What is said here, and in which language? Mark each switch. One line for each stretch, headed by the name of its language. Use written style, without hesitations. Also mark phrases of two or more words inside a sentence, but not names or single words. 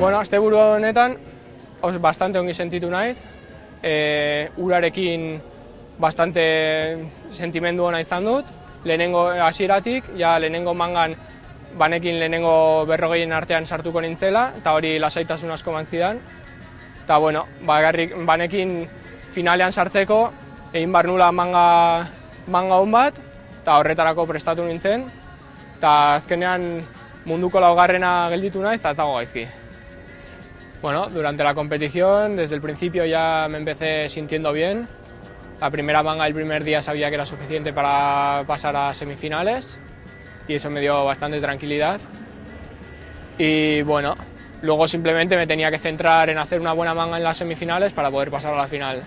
Basque: asteburu honetan bastante ongi sentitu naiz, urarekin bastante sentimendu ona izan dut, lehenengo hasieratik, ja lehenengo mangan banekin lehenengo 40 artean sartuko nintzela, eta hori lasaitasun asko eman zidan. Eta bueno, banekin finalean sartzeko, egin behar nula manga on bat, eta horretarako prestatu nintzen, eta azkenean munduko laugarrena gelditu naiz, eta ez dago gaizki.
Spanish: Bueno, durante la competición, desde el principio ya me empecé sintiendo bien. La primera manga el primer día sabía que era suficiente para pasar a semifinales y eso me dio bastante tranquilidad. Y bueno, luego simplemente me tenía que centrar en hacer una buena manga en las semifinales para poder pasar a la final.